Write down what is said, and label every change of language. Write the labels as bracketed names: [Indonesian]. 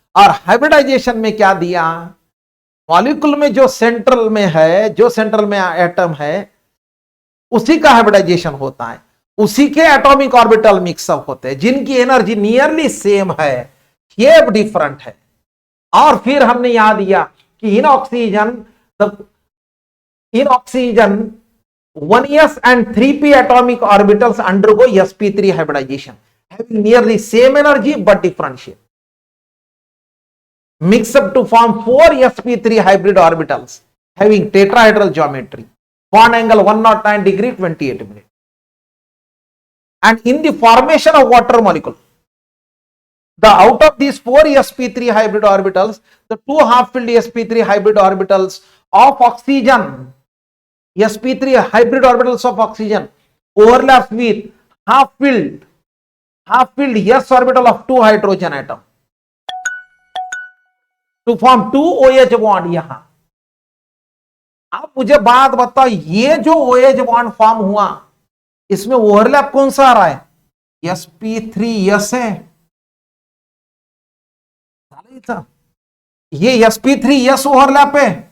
[Hindi] और हाइब्रिडाइजेशन में क्या दिया, मॉलिक्यूल में जो सेंट्रल में है, जो सेंट्रल में एटम है, उसी का हाइब्रिडाइजेशन होता है, उसी के एटॉमिक ऑर्बिटल मिक्सअप होते हैं, जिनकी एनर्जी नियरली सेम है, शेप डिफरेंट है। और फिर हमने यहां दिया कि [English] In oxygen 1s and 3p atomic orbitals undergo sp3 hybridization, having nearly same energy but different shape. Mix up to form 4 sp3 hybrid orbitals having tetrahedral geometry. Bond angle 109 degree 28 minutes. And in the formation of water molecule, out of these 4 sp3 hybrid orbitals, the 2 half-filled sp3 hybrid orbitals of oxygen, sp3 hybrid orbitals of oxygen overlaps with half-filled s orbital of 2 hydrogen atom to form 2 OH bond। [Hindi] यहां आप मुझे बात बताओ, ये जो OH bond form हुआ, इसमें overlap कौन सा आ रहा है, sp3s है, ये sp3s ओवरलैप है।